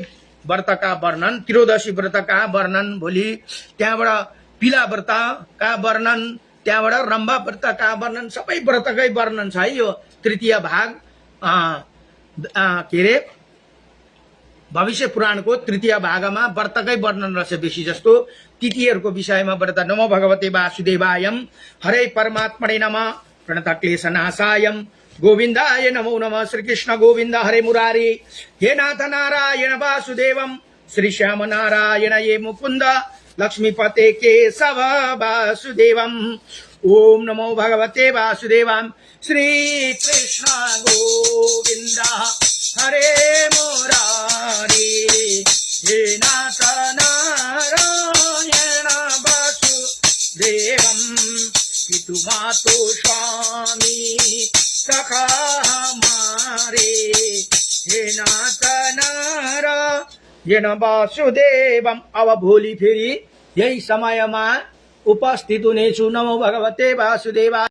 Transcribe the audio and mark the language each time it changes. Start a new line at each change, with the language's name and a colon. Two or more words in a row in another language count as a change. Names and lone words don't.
Nepali: व्रतका वर्णन, त्रयोदशी व्रतका वर्णन भोलि, त्यहाँबाट पिला व्रतका वर्णन, त्यहाँबाट रम्भा व्रतका वर्णन, सबै व्रतकै वर्णन छ है। यो तृतीय भाग के अरे भविष्य पुराणको तृतीय भागमा व्रतकै वर्णन रहेछ बेसी जस्तो। तिथिहरूको विषयमा व्रत।
Sanskrit: नमो भगवते वासुदेवाय हरे परमात्मने नमः। प्रणत क्लेशनाशाय गोविंदाय नमो नमः। श्री कृष्ण गोविंद हरे मुरारी। हे नाथ नारायण वासुदेवम श्री श्याम नारायण ये मुकुंद लक्ष्मीपते केशव वासुदेवम। ओम नमो भगवते वासुदेवाय। श्री कृष्ण गोविंद हरे मुरारी। हे नाथ नारायण वासुदेवम
Hindi: पितु मातु स्वामी सखा हमारे।
Sanskrit: हे नाथ नारायण वासुदेवम।
Nepali: अब भोलि फेरि यही समयमा उपस्थित हुनेछु।
Sanskrit: नमो भगवते वासुदेवाय।